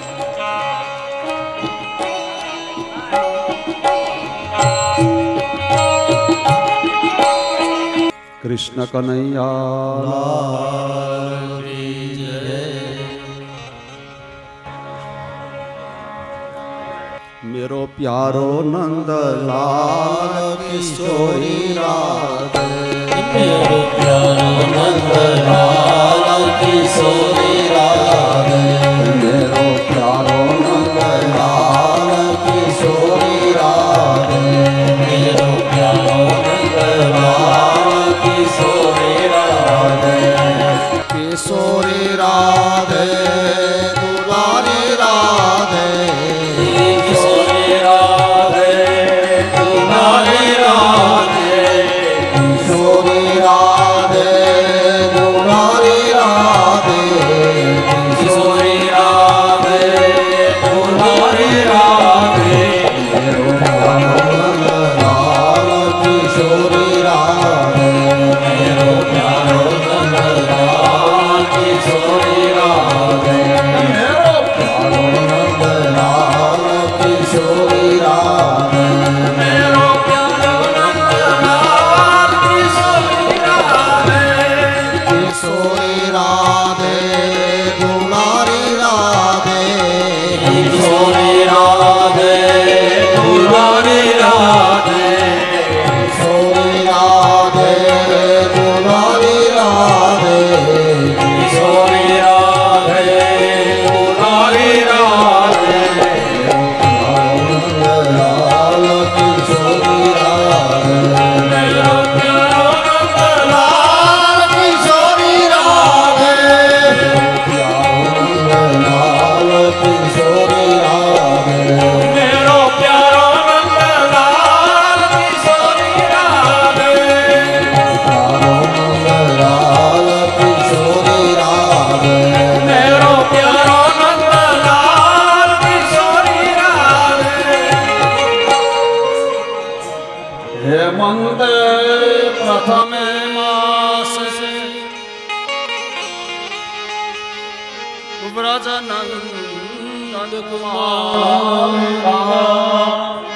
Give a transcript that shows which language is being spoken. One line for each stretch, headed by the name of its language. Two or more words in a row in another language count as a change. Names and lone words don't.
Hindi: कृष्ण कनैया मेरो प्यारो नंदलाल किशोरी राधे. मेरे प्यारो नंदलाल किशोरी राधे. मेरो प्यारो नंदलाल किशोरी राधे. मेरे प्यारो नंदलाल किशोरी राधे. किशोरी राधे दुलारी राधे. किशोरी राधे तुम्हारी राधे. किशोरी राधे तुम्हारी राधे. किशोरी राधे तुम्हारी राधे. मेरो प्यारो नंदलाल किशोरी राधे. मेरो प्यारो नंदलाल किशोरी राधे. मेरो प्यारो नंदलाल किशोरी राधे. मेरो प्यारो नंदलाल किशोरी राधे. किशोरी राधे तुम्हारी राधे. किशोरी राधे तुम्हारी राधे. किशोरी राधे तुम्हारी राधे. किशोरी राधे तुम्हारी राधे. नंदलाल किशोरी राधे. मेरो प्यारो नंदलाल किशोरी राधे. नंदलाल किशोरी राधे. मेरो प्यारो नंदलाल किशोरी राधे. नंदलाल किशोरी राधे. मेरो प्यारो नंदलाल किशोरी राधे.
Gujarati: હેમંત પ્રથમે માસે વ્રજનંદ કુમાર